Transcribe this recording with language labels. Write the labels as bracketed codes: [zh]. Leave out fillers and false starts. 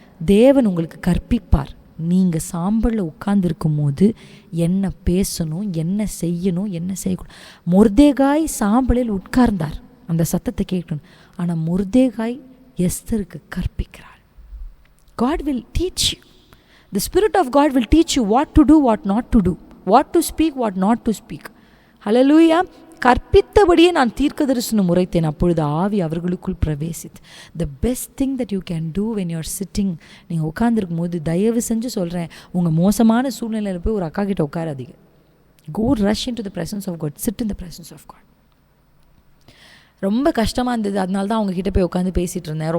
[ta] தேவன் உங்களுக்கு கற்பிப்பார். நீங்கள் சாம்பலில் உட்கார்ந்துருக்கும் போது என்ன பேசணும், என்ன செய்யணும், என்ன செய்யக்கூடாது. மொர்தேகாய் சாம்பலில் உட்கார்ந்தார், அந்த சத்தத்தை கேட்கணும். ஆனால் Mordecai எஸ்தருக்கு கற்பிக்கிறார். [en] God will teach you. The Spirit of God will teach you what to do, what not to do, what to speak, what not to speak. Hallelujah. [ta] கற்பித்தபடியே நான் தீர்க்க தரிசனம் உரைத்தேன், அப்பொழுது ஆவி அவர்களுக்குள் பிரவேசித்து. [en] The best thing that you can do when you are sitting. [ta] நீங்கள் உட்காந்துருக்கும் போது தயவு செஞ்சு சொல்கிறேன், உங்கள் மோசமான சூழ்நிலையில் போய் ஒரு அக்கா கிட்ட உட்காராதீங்க. [en] Go rush in to the presence of God, sit in the presence of God. [ta] ரொம்ப கஷ்டமாக இருந்தது, அதனால தான் அவங்கக்கிட்ட போய் உட்காந்து பேசிகிட்டு இருந்தேன்.